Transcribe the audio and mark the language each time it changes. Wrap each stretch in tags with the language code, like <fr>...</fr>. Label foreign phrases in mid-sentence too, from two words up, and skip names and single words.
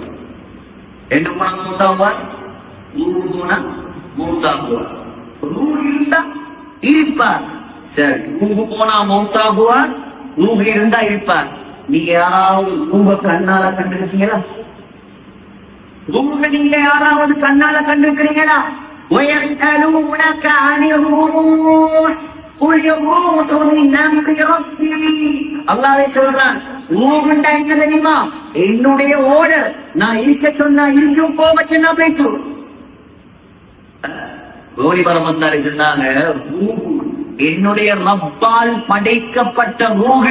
<ta>என்ன போனா மௌத்தாகுவார்? ரூஹு போனா மௌத்தாகுவார். ரூஹு இருந்தா இருப்பார். சரி, ரூஹு போனா மௌத்தாகுவார், ரூஹு இருந்தா இருப்பார். நீங்க யாராவது ரூஹ கண்ணால கண்டிருக்கீங்களா? ரூஹ நீங்க யாராவது கண்ணால கண்டிருக்கிறீங்களா?</ta> <ar>وَيَسْأَلُونَكَ عَنِ الرُّوحِ قُلِ الرُّوحُ مِنْ أَمْرِ رَبِّي.</ar> <ta>அல்லாஹ்வே சொல்றான், ரூஹ்ண்டா என்ன தெரியுமா? என்னுடைய ஆர்டர். நான் இருக்க சொன்னா இருக்கும், போக சொன்னா போயிட்டு. கோலி பரமந்தாரி சொன்னாங்க, ரூஹ் என்னுடைய ரப்பால் படைக்கப்பட்ட ரூஹ்.</ta>